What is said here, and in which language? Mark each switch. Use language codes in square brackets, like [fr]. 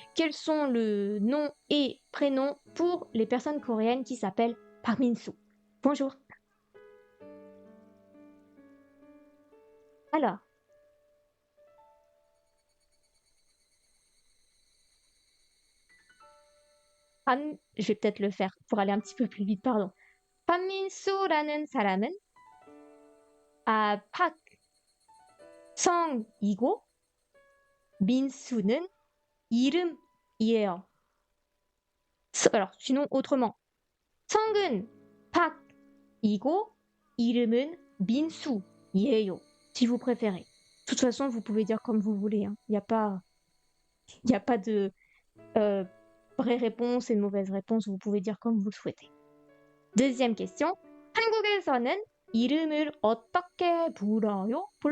[fr] Quels sont le nom et prénom pour les personnes coréennes qui s'appellent Park Min-soo? Bonjour. Alors, je vais peut-être le faire pour aller un petit peu plus vite, pardon. [ko] 박민수라는 사람은 성이고 민수는 이름이에요. [fr] Alors, sinon autrement. [ko] 성은 박이고 이름은 민수예요. [fr] Si vous préférez. De toute façon, vous pouvez dire comme vous voulez. Il n'y a pas de vraie réponse et de mauvaise réponse. Vous pouvez dire comme vous le souhaitez. Deuxième question. [ko] 한국에서는 이름을 어떻게 불러요?